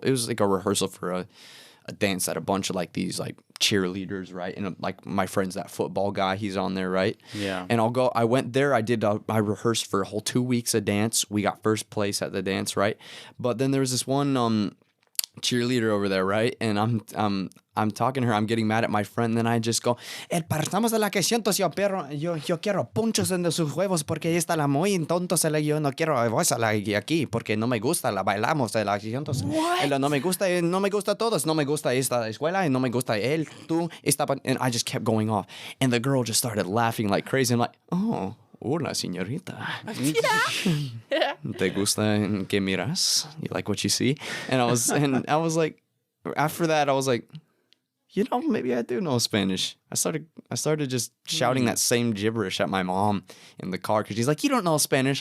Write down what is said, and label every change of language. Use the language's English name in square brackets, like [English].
[English] It was like a rehearsal for a dance at a bunch of like these like cheerleaders, right? And like my friend's that football guy, he's on there, right? Yeah. And I went there, I rehearsed for a whole 2 weeks of dance. We got first place at the dance, right? But then there was this one cheerleader over there, right? And I'm talking to her, I'm getting mad at my friend, and then I just go, [Spanish] partamos de la que siento yo quiero punchos en sus huevos porque ella está la muy tonto, yo no quiero aquí porque no me gusta, la bailamos de la que siento. No me gusta a todos, no me gusta esta escuela, y no me gusta él, tú, [English] and I just kept going off. And the girl just started laughing like crazy. I'm like, oh, [Spanish] hola, señorita. ¿Te gusta que miras? [English] You like what you see? And I was like, after that, I was like, maybe I do know Spanish. I started just shouting that same gibberish at my mom in the car because she's like, you don't know Spanish.